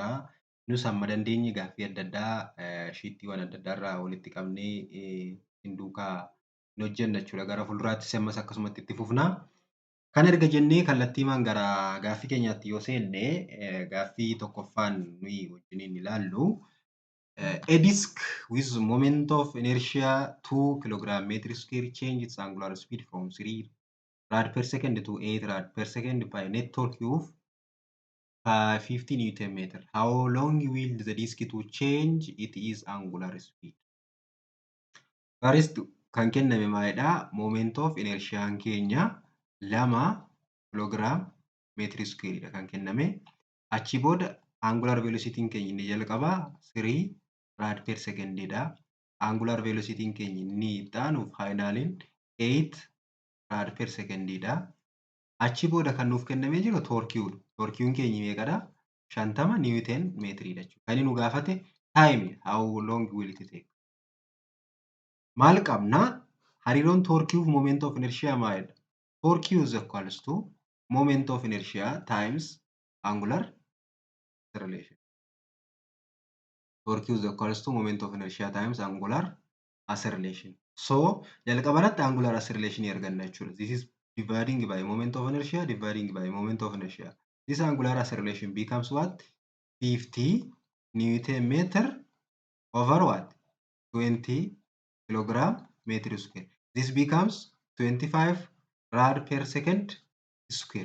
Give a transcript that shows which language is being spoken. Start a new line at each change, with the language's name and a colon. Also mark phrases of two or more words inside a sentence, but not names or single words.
Oromo: Nus amma dandeenye gaaffii adda addaa shiittiiwwan adda addaa irraa walitti qabnee hin duukaa hin hojjenna jechuudha. Gara fuulduraattis ammas akkasumatti itti fufna. Kan erga jennee kallattiimaan gara gaaffii keenyaatti yoo seenne gaaffii tokkoffaan nuyi wajjiniin ilaallu.
English: A disk with moment of inertia 2 kilogram meter square change its angular speed from 3 rad per second to 8 rad per second by net torque of 50 Newton meter. How long will the disk to change its angular speed?
Oromo: First kan kenname maalidha?
English: Moment of inertia keenya 2 kilogram meter square
Oromo: dha kan kenname. Achi booda
English: angular velocity
Oromo: keenya inni jalqaba 3
English: rad per second
Oromo: dha.
English: Angular velocity
Oromo: keenya inni ittaanu finaliin 8
English: rad per second
Oromo: dha. Achi booda kan nuuf kennamee jiru torkiiwudha. Torkiiwwan keenya meeqadha? 50 Newton meetiridha jechuudha. Kan inni nu gaafate time how long will it take? Maal qabna? Hariiroon torkii fi
English: moment of inertia
Oromo: maalidha?
English: Torkii is equals to moment of inertia times angular acceleration. Torkii is equals to moment of inertia times angular acceleration.
Oromo: So jalqabarratti
English: angular acceleration
Oromo: arganna jechuudha.
English: This is dividing by moment of inertia, dividing by moment of inertia. This angular acceleration becomes what? 50 Newton meter over what? 20 kilogram meter square. This becomes 25 rad per second square.